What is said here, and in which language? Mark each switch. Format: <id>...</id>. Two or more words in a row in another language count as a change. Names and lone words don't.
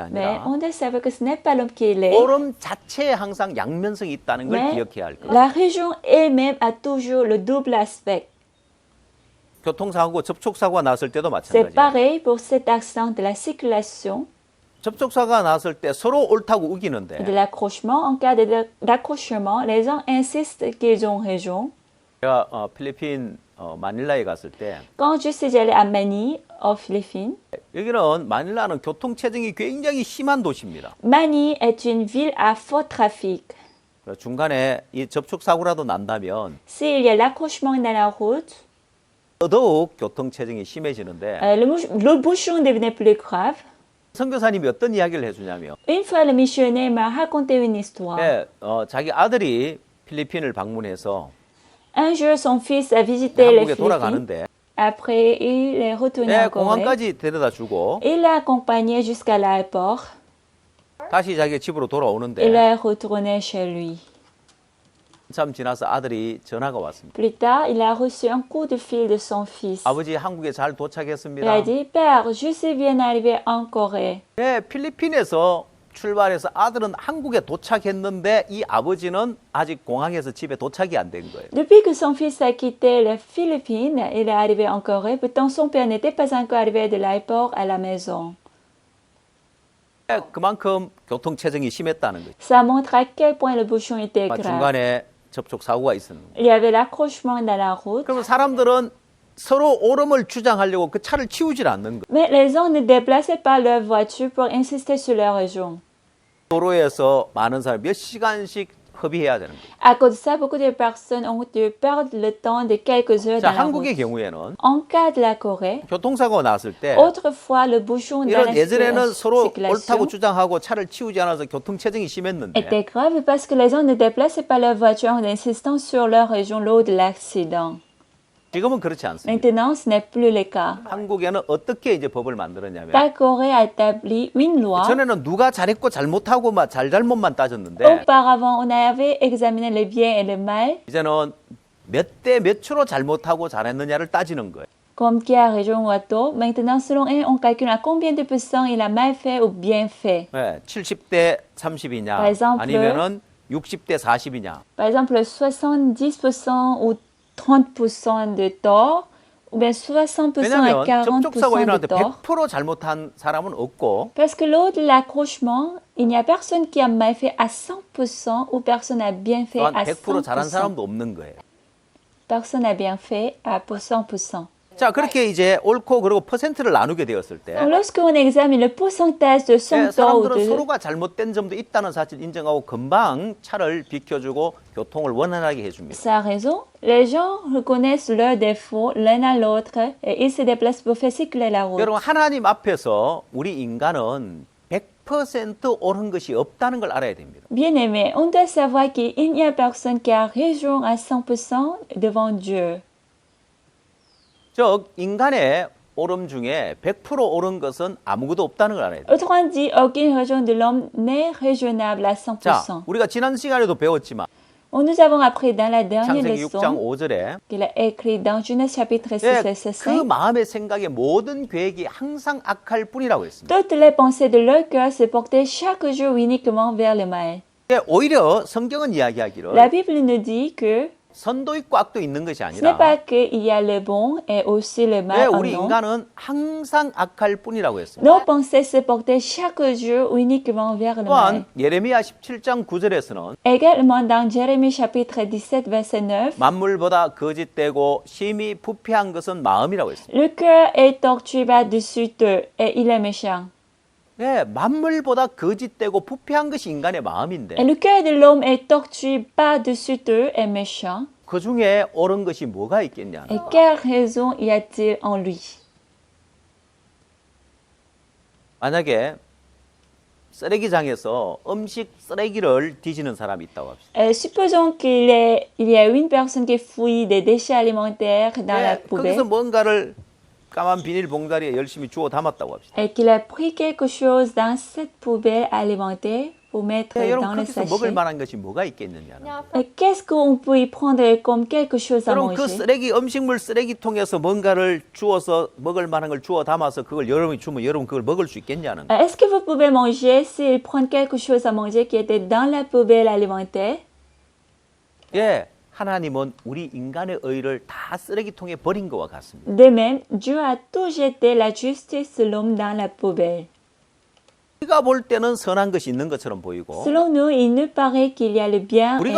<fr>Mais</fr> <ko>아니라</ko> <fr>on doit savoir que ce n'est pas l'homme qui l'est.</fr> <ko>오름 자체에 항상 양면성이 있다는 걸</ko> <fr>Mais</fr> <ko>기억해야 할 거예요.</ko> <fr>la région elle-même a toujours le double aspect.</fr> <ko>교통사고, 접촉사고가 났을 때도</ko> <fr>C'est</fr> <ko>마찬가지예요.</ko> <fr>pareil pour cet accident de la circulation</fr> <ko>접촉사고가 났을 때 서로 옳다고</ko> <fr>et de</fr> <ko>우기는데</ko> <fr>l'accrochement. En cas d'accrochement, les gens insistent qu'ils ont raison.</fr> <ko>제가 필리핀 마닐라에 갔을 때</ko> <fr>Quand je suis allée à Manille, aux Philippines,</fr> <ko>여기는 마닐라는 교통체증이 굉장히 심한 도시입니다.</ko> <fr>Manille est une ville à fort trafic.</fr> <ko>중간에 이 접촉사고라도 난다면</ko> <fr>S'il y a l'accrochement dans la route,</fr> <ko>더더욱 교통체증이 심해지는데</ko> <fr>le bouchon devenait plus grave.</fr> <ko>선교사님이 어떤 이야기를 해주냐면</ko> <fr>Une fois, le missionnaire m'a raconté une histoire.</fr> <ko>예, 자기 아들이 필리핀을 방문해서</ko> <fr>Un jour, son fils a visité les</fr> <ko>한국에</ko> <fr>Philippines.</fr> <ko>돌아가는데</ko> <fr>Après, il est retourné</fr> <ko>예,</ko> <fr>en Corée.</fr> <ko>공항까지 데려다 주고</ko> <fr>Il l'a accompagné jusqu'à l'aéroport.</fr> <ko>다시 자기 집으로</ko> <fr>Il</fr> <ko>돌아오는데</ko> <fr>est retourné chez lui.</fr> <ko>한참 지나서 아들이 전화가 왔습니다.</ko> <fr>Plus tard, il a reçu un coup de fil de son fils.</fr> <ko>아버지 한국에 잘</ko> <fr>Il</fr> <ko>도착했습니다.</ko> <fr>a dit, Père, je suis bien arrivé en Corée.</fr> <ko>네, 필리핀에서 출발해서 아들은 한국에 도착했는데 이 아버지는 아직 공항에서 집에 도착이 안 된 거예요.</ko> <fr>Depuis que son fils a quitté les Philippines, il est arrivé en Corée. Pourtant, son père n'était pas encore arrivé de l'aéroport à la maison.</fr> <ko>네, 그만큼 교통체증이 심했다는 거죠.</ko> <fr>Ça montre à quel point le bouchon était grave.</fr> <ko>중간에 접촉 사고가 있었는 거예요.</ko> <fr>Il y avait l'accrochement dans la route.</fr> <ko>그러면 사람들은 서로 옳음을 주장하려고 그 차를 치우질 않는 거예요.</ko> <fr>Mais les gens ne déplaçaient pas leur voiture pour insister sur leur raison.</fr> <ko>도로에서 많은 사람이 몇 시간씩 허비해야 되는 거예요.</ko> <fr>À cause de ça, beaucoup de personnes ont dû perdre le temps de quelques heures</fr> <ko>자,</ko> <fr>dans la</fr> <ko>한국의</ko> <fr>route.</fr> <ko>경우에는</ko> <fr>En cas de la Corée,</fr> <ko>교통사고가 났을 때</ko> <fr>autrefois, le bouchon dans la</fr> <ko>이런 예전에는 서로 옳다고</ko> <fr>circulation</fr> <ko>주장하고 차를 치우지 않아서 교통체증이 심했는데</ko> <fr>était grave parce que les gens ne déplaçaient pas leur voiture en insistant sur leur région lors de l'accident.</fr> <ko>지금은 그렇지 않습니다.</ko> <fr>Maintenant, ce n'est plus le cas.</fr> <ko>한국에는 어떻게 이제 법을 만들었냐면</ko> <fr>La Corée a établi une loi.</fr> <ko>전에는 누가 잘했고 잘못하고 막 잘잘못만 따졌는데</ko> <fr>Auparavant, on avait examiné le bien et le mal,</fr> <ko>이제는 몇 대 몇 초로 잘못하고 잘했느냐를 따지는 거예요.</ko> <fr>comme qui a raison ou à tort. Maintenant, selon eux, on calcule à combien de pourcents il a mal fait ou bien fait.</fr> <ko>네, 70대 30이냐</ko> <fr>Par exemple,</fr> <ko>아니면은 60대 40이냐.</ko> <fr>Par exemple, 70% ou 30% de tort, ou bien 60% et</fr> <ko>왜냐하면</ko> <fr>40%</fr> <ko>접촉사고</ko> <fr>de</fr> <ko>일어날 때</ko> <fr>tort.</fr> <ko>100% 잘못한 사람은 없고</ko> <fr>Parce que lors de l'accrochement, il n'y a personne qui a mal fait à 100% ou personne a bien fait</fr> <ko>또한</ko> <fr>à</fr> <ko>100% 잘한</ko> <fr>100%.</fr> <ko>사람도 없는 거예요.</ko> <fr>Personne n'a bien fait à 100%.</fr> <ko>자, 그렇게 이제 옳고 그리고 퍼센트를 나누게 되었을 때</ko> <fr>Donc, lorsqu'on examine le pourcentage de 100 tort ou</fr> <ko>사람들은</ko> <fr>de...</fr> <ko>서로가 잘못된 점도 있다는 사실을 인정하고 금방 차를 비켜주고 교통을 원활하게 해줍니다.</ko> <fr>Ça a raison. Les gens reconnaissent leurs défauts l'un à l'autre et ils se déplacent pour faire circuler la route.</fr> <ko>여러분 하나님 앞에서 우리 인간은 100% 옳은 것이 없다는 걸 알아야 됩니다.</ko> <fr>Bien aimé, on doit savoir qu'il n'y a personne qui a raison à 100% devant Dieu.</fr> <ko>즉 인간의 옳음 중에 100% 옳은 것은 아무것도 없다는 걸 알아야 돼요.</ko> <fr>Autrement dit, aucune raison de l'homme n'est raisonnable à 100%.</fr> <ko>자, 우리가 지난 시간에도 배웠지만</ko> <fr>Nous avons appris dans la dernière</fr> <ko>창세기 6장</ko> <fr>leçon</fr> <ko>5절에</ko> <fr>qu'il a écrit dans Genèse chapitre 6</fr> <ko>그</ko> <fr>verset 5.</fr> <ko>마음의 생각의 모든 계획이 항상 악할 뿐이라고 했습니다.</ko> <fr>Toutes les pensées de leur cœur se portaient chaque jour uniquement vers le mal.</fr> <ko>오히려 성경은 이야기하기를</ko> <fr>La Bible nous dit que</fr> <ko>선도 있고 악도 있는 것이</ko> <fr>ce n'est</fr> <ko>아니라</ko> <fr>pas qu'il y a le bon et aussi le mal en</fr> <ko>우리</ko> <fr>nous.</fr> <ko>인간은 항상 악할 뿐이라고 했습니다.</ko> <fr>Nos pensées se portaient chaque jour uniquement vers le mal.</fr> <ko>또한 예레미야 17장 9절에서는</ko> <fr>Également dans Jérémie chapitre 17 verset 9,</fr> <ko>만물보다 거짓되고 심히 부패한 것은 마음이라고 했습니다.</ko> <fr>le cœur est tortué par-dessus tout et il est méchant.</fr> <ko>네, 만물보다 거짓되고 부패한 것이 인간의</ko> <fr>Et</fr> <ko>마음인데</ko> <fr>le cœur de l'homme est tortué par-dessus tout et méchant.</fr> <ko>그 중에 옳은 것이 뭐가 있겠냐?</ko> <fr>Et quelle raison y a-t-il en lui?</fr> <ko>만약에 쓰레기장에서 음식 쓰레기를 뒤지는 사람이 있다고 합시다.</ko> <fr>Supposons il y a une personne qui fouille des déchets alimentaires dans la poubelle</fr> <ko>거기서 뭔가를 까만 비닐봉다리에 열심히 주워 담았다고 합시다.</ko> <fr>et qu'il a pris quelque chose dans cette poubelle alimentaire pour mettre dans</fr> <ko>여러분</ko> <fr>le</fr> <ko>거기서 먹을</ko> <fr>sachet.</fr> <ko>만한 것이 뭐가 있겠느냐?</ko> <fr>Et qu'est-ce qu'on peut y prendre comme quelque chose à</fr> <ko>여러분 그</ko> <fr>manger?</fr> <ko>쓰레기 음식물 쓰레기통에서 뭔가를 주워서 먹을 만한 걸 주워 담아서 그걸 여러분이 주면 여러분 그걸 먹을 수 있겠냐는.</ko> <fr>Est-ce que vous pouvez manger s'il prend quelque chose à manger qui était dans la poubelle alimentaire?</fr> <ko>예, 하나님은 우리 인간의 의를 다 쓰레기통에 버린 것과 같습니다.</ko> <fr>De même, Dieu a tout jeté la justice de l'homme dans la poubelle.</fr> <ko>우리가 볼 때는 선한 것이 있는 것처럼 보이고</ko> <fr>Selon nous, il nous paraît qu'il y a le bien</fr> <ko>우리가</ko>